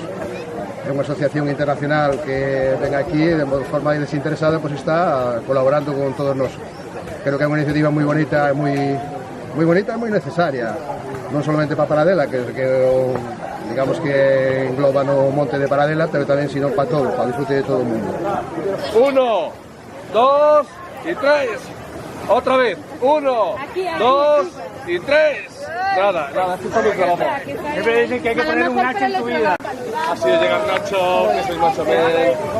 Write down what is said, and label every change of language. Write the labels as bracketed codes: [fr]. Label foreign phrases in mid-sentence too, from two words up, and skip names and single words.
[gl] É unha asociación internacional que ven aquí de forma desinteresada pues, está colaborando con todos nós. Creo que é unha iniciativa moi bonita e moi bonita e moi necesaria, non solamente para Paradela, que digamos que engloba no monte de Paradela, pero tamén sino para todo, para disfrute de todo o mundo. [es] 1, 2 y 3. Otra vez. 1, 2 y 3. Nada, esto está muy trabajo. Siempre dicen que hay que poner un Nacho en tu vida. Así de llegar Nacho, que soy Nacho Ben.